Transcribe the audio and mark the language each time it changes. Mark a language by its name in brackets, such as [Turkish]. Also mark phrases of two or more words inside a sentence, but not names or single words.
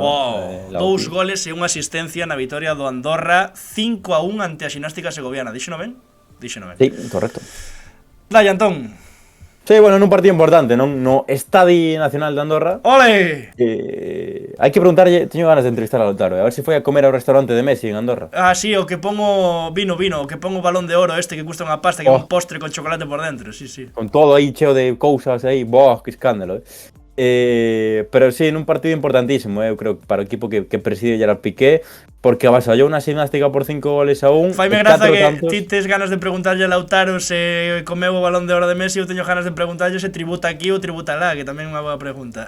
[Galician] 2 goles e unha asistencia na vitoria do Andorra 5-1 ante a Ximnástica Segoviana. Dixo non ben? Dixo non ben. Sí, correcto. Dai, Antón. Sí, bueno, nun partido importante, non? No Estadio Nacional de Andorra. ¡Ole! Hai que preguntarlle, teño ganas de entrevistar a Lautaro, a ver se foi a comer ao restaurante de Messi en Andorra. Ah, sí, o que pongo vino, o que pongo balón de oro este que custa unha pasta, que é un postre con chocolate por dentro, sí. Con todo aí cheo de cousas aí, que escándalo, pero sí, nun partido importantísimo, eu creo, para o equipo que preside Gerard Piqué, porque avasallou unha Ximnástica por 5 goles a 1. Faime graza que ti tes ganas de preguntarlle a Lautaro se comeu o balón de oro de Messi, eu teño ganas de preguntarlle se tributa aquí ou tributa lá, que tamén é unha boa pregunta.